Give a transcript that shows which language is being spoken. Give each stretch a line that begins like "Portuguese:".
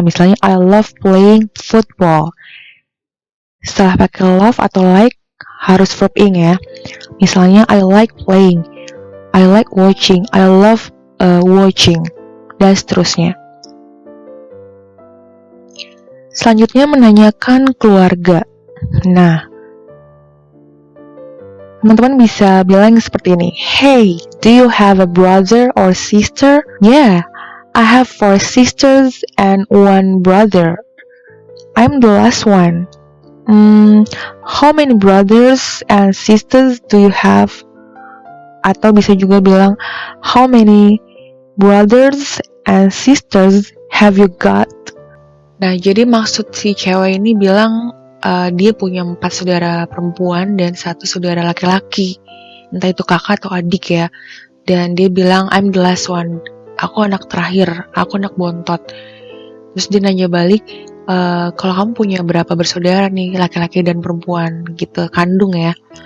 Indonesian: Misalnya,
English: I love playing football.
Indonesian: Setelah pakai love atau like, harus verb ing ya. Misalnya,
English: I like playing, I like watching, I love watching,
Indonesian: dan seterusnya. Selanjutnya menanyakan keluarga. Nah, teman-teman bisa bilang seperti ini.
English: Hey, do you have a brother or sister? Yeah, I have 4 sisters and 1 brother. I'm the last one. How many brothers and sisters do you have?
Indonesian: Atau bisa juga bilang,
English: how many brothers and sisters have you got?
Indonesian: Nah, jadi maksud si cewek ini bilang dia punya 4 saudara perempuan dan 1 saudara laki-laki. Entah itu kakak atau adik ya. Dan dia bilang,
English: I'm the last one.
Indonesian: Aku anak terakhir, aku anak bontot. Terus dia nanya balik, kalau kamu punya berapa bersaudara nih, laki-laki dan perempuan gitu, kandung ya.